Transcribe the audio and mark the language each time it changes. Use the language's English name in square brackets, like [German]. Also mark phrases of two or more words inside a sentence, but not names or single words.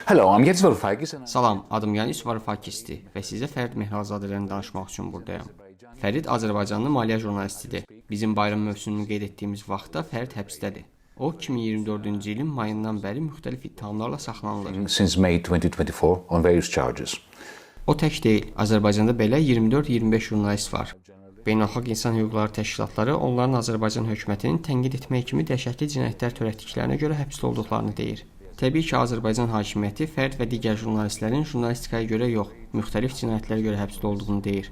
[English] Hello, I'm Yanis Varoufakis. [Azerbaijani] Salam, adım Yanis Varoufakisdir və sizə Fərid Mehralzadələrini danışmaq üçün buradayam. Fərid Azərbaycanlı maliyyə jurnalistidir. Bizim bayram mövsümünü qeyd etdiyimiz vaxtda Fərid həbsdədir. O, 2024-cü ilin mayından bəri müxtəlif ittihamlarla saxlanılır. [English] Since May 2024 on various charges. [Azerbaijani] O tək deyil, Azərbaycanda belə 24-25 jurnalist var. Beynəlxalq insan hüquqları təşkilatları onların Azərbaycan hökumətinin tənqid etmək kimi dəhşətli cinayətlər törətdiklərinə görə həbsdə olduqlarını deyir. Təbii ki, Azərbaycan hakimiyyəti Fərid və digər jurnalistlərin jurnalistikaya görə yox, müxtəlif cinayətlərə görə həbsdə olduğunu deyir.